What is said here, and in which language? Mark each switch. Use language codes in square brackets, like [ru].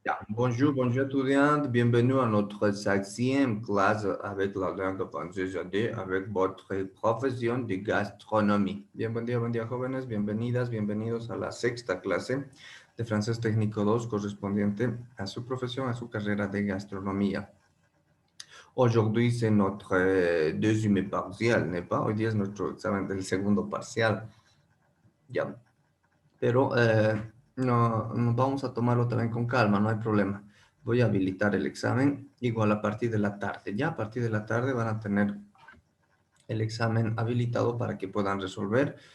[fr] Bonjour, bonjour étudiants, bienvenue à notre cinquième classe avec la langue française AD, avec votre profesión de gastronomía. [es] Buen día jóvenes, bienvenidas, bienvenidos a la sexta clase de francés técnico 2 correspondiente a su profesión, a su carrera de gastronomía. [fr] Aujourd'hui, c'est notre deuxième partiel, n'est-ce pas? [es] Hoy día es nuestro examen del segundo parcial. Ya. Pero no, nos vamos a tomarlo también con calma, no hay problema. Voy a habilitar el examen igual a partir de la tarde. Ya a partir de la tarde van a tener el examen habilitado para que puedan resolver.